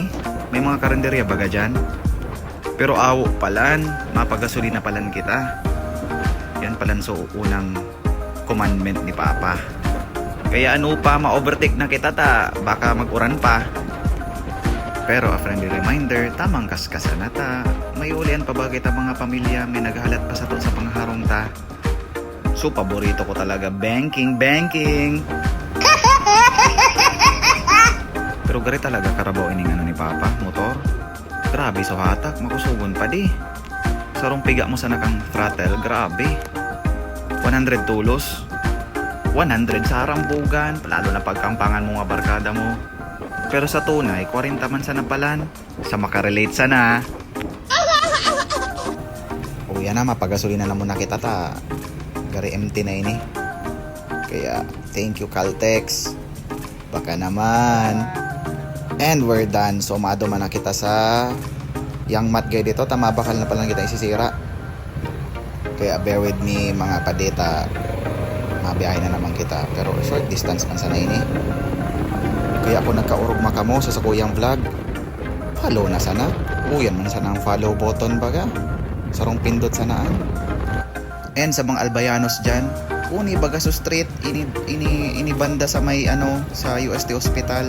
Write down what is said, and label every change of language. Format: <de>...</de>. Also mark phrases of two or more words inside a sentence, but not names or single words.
<bik>May mga karinderya baga dyan. Pero awo palan, mapagasolina palan kita. Yan palan so unang commandment ni Papa. Kaya ano pa ma-overtake na kita ta, baka mag-uran pa.</bik> <en>Pero a friendly reminder,</en> <bik>tamang kaskasan na ta. May ulian pa ba kita mga pamilya, may naghahalat pa sa to sa pangharong ta. So paborito ko talaga, banking. Pero gari talaga karabaw ining ano ni Papa, motor. Grabe so hatak, makusugon pa di. Sarong piga mo sa nakang throttle, grabe. 100 tulos. 100 sa rambugan, lalo na pagkampangan mo nga barkada mo. Pero sa tunay, 40 man sa napalan. Sa makarelate sana. O yan na, mapagasolina na muna kita ta. Gari empty na ini. Kaya,</bik> <en>thank you Caltex.</en> <bik>Baka naman.</bik> <en>And we're done.</en> <bik>So, maado man na kita sa yang mat guy dito. Tama bakal na palang kita isisira. Kaya,</bik> <en>bear with me mga Padeta.</en> <bik>Mabiyahe na naman kita. Pero</bik> <en>short distance</en> <bik>man sana ini. Kaya ako nagkaurog makamo sa sakuyang vlog. Follow na sana. Uyan man sana ang</bik> <en>follow button</en> <bik>baga. Sarong pindot sanaan. And sa mga albayanos dyan, uni baga sa street, ini banda sa may ano, sa UST Hospital.</bik>